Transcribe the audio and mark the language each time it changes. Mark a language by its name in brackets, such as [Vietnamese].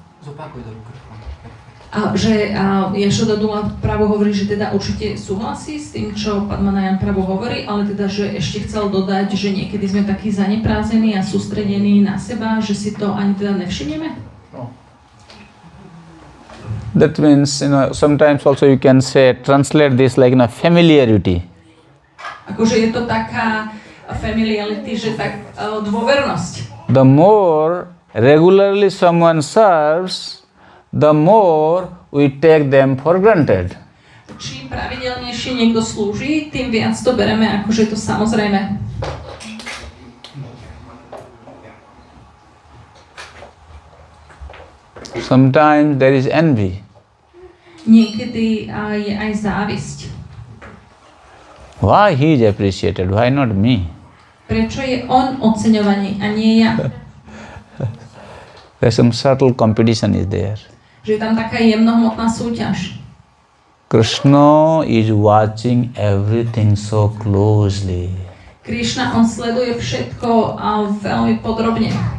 [Slovak] Zopakuj do ruky. A že Jašoda Dula právo hovorí, že teda určite súhlasí s tým, čo Padmanayan právo hovorí, ale teda, že ešte chcel dodať, že niekedy sme takí zaneprázdnení a sústredení na seba, že si to ani teda nevšimneme? No. [English] That means, sometimes also you can say, translate this like familiarity. [Slovak] Akože je to taká familiarity, že tak dôvernosť. [English] The more regularly someone serves, the more we take them for granted. [Slovak] Čím pravidelnejšie niekto slúži, tým viac to bereme, akože je to samozrejme. [English] Sometimes there is envy. [Slovak] Niekedy je aj závisť. [English] Why he is appreciated? Why not me? [Slovak] Prečo je on oceňovaný a nie ja? [English] There's some subtle competition is there. [Slovak] Že je tam taká jemnohmotná súťaž. [English] Krishna is watching everything so closely. [Slovak] Krišna, on sleduje všetko a veľmi podrobne.